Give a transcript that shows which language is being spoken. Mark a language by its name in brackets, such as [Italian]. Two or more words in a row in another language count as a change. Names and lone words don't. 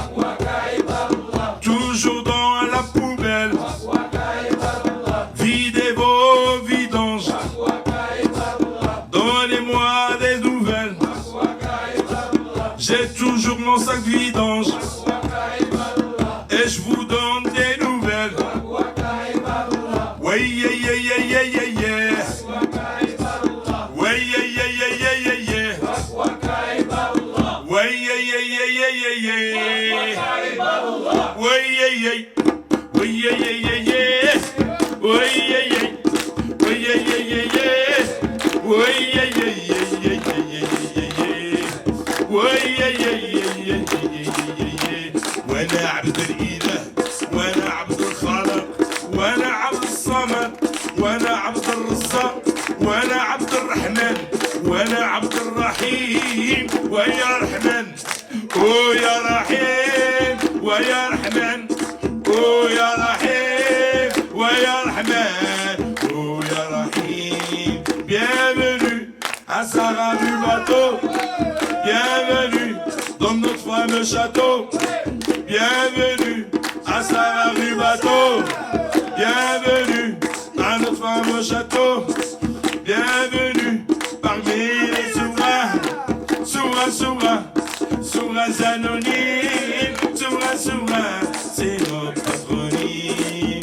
[French] Toujours dans la poubelle Videz vos vidanges Donnez-moi des nouvelles J'ai toujours mon sac vidange Et je vous donne des nouvelles Ouais, [English] yeah, yeah, yeah, yeah, yeah, yeah Ouais, yeah, yeah, yeah, yeah, yeah, yeah Ouais, yeah, yeah, yeah, yeah, yeah, yeah Ouais, yeah, yeah Ouais, yeah, yeah, yeah, yeah Ouais, yeah, yeah Ouais, yeah, yeah, yeah, yeah Ouais, yeah, yeah, yeah, yeah, yeah, yeah Ouais, yeah, yeah, yeah, yeah, yeah [Arabic] وأنا عبد الإله وأنا عبد الخالق وأنا عبد الصمد وأنا عبد الرزاق وأنا عبد الرحمن وأنا عبد الرحيم ويا رحمن ويا رحيم ويا رحمن ويا رحيم ويا رحمن ويا رحيم [French] Bienvenue à Sarah Robato Bienvenue dans notre fameux château Bienvenue à Sarah Robato Bienvenue à notre fameux château Bienvenue parmi les souverains souverains anonymes, souverains, c'est notre patronyme.